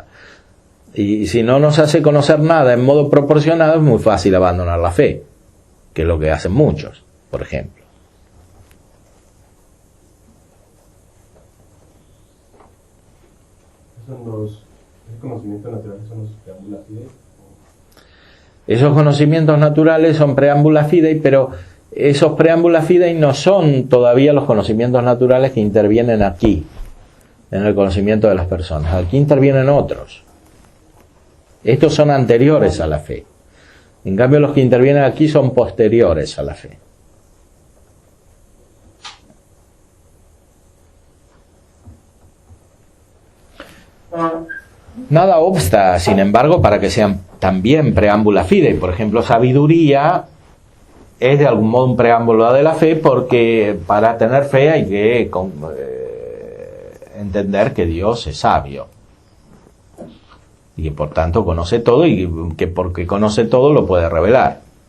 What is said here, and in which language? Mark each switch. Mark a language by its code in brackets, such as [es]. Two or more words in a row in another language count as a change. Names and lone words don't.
[es] Y si no nos hace conocer nada en modo proporcionado, es muy fácil abandonar la fe, que es lo que hacen muchos, por ejemplo. ¿Esos conocimientos naturales son los [la] preámbula fidei? [es] Esos conocimientos naturales son [la] preámbula fidei, [es] pero esos [la] preámbula fidei [es] no son todavía los conocimientos naturales que intervienen aquí, en el conocimiento de las personas. Aquí intervienen otros. Estos son anteriores a la fe. En cambio, los que intervienen aquí son posteriores a la fe. Nada obsta, sin embargo, para que sean también [la] preámbula fidei. [es] Por ejemplo, sabiduría es de algún modo un preámbulo de la fe, porque para tener fe hay que entender que Dios es sabio y que por tanto conoce todo, y que porque conoce todo lo puede revelar.